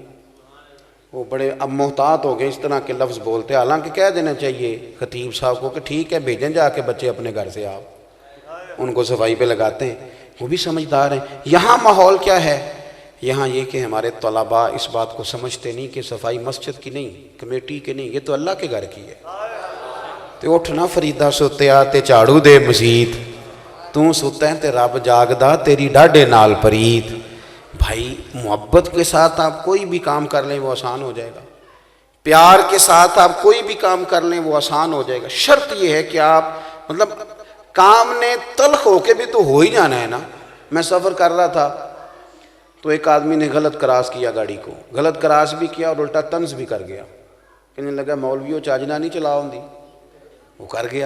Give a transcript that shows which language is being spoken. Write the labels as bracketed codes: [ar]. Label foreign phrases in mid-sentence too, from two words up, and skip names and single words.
[ur] وہ بڑے اب محتاط ہو گئے، اس طرح کے لفظ بولتے ہیں، حالانکہ کہہ دینا چاہیے خطیب صاحب کو کہ ٹھیک ہے بھیجیں جا کے بچے اپنے گھر سے، آپ ان کو صفائی پہ لگاتے ہیں، وہ بھی سمجھدار ہیں۔ یہاں ماحول کیا ہے؟ یہاں یہ کہ ہمارے طلباء اس بات کو سمجھتے نہیں کہ صفائی مسجد کی نہیں، کمیٹی کی نہیں، یہ تو اللہ کے گھر کی ہے۔ [pa] تو اٹھنا فریدہ ستیا تے جھاڑو دے مزید، تو ستا ہے تے رب جاگدا تیری ڈاڈے نال پرید۔ [ur] بھائی محبت کے ساتھ آپ کوئی بھی کام کر لیں وہ آسان ہو جائے گا، پیار کے ساتھ آپ کوئی بھی کام کر لیں وہ آسان ہو جائے گا۔ شرط یہ ہے کہ آپ مطلب کام نے تلخ ہو کے بھی تو ہو ہی جانا ہے نا۔ میں سفر کر رہا تھا تو ایک آدمی نے غلط کراس کیا گاڑی کو، غلط کراس بھی کیا اور الٹا طنز بھی کر گیا، کہنے لگا مولویوں چاجنا نہیں چلاؤ دی، وہ کر گیا۔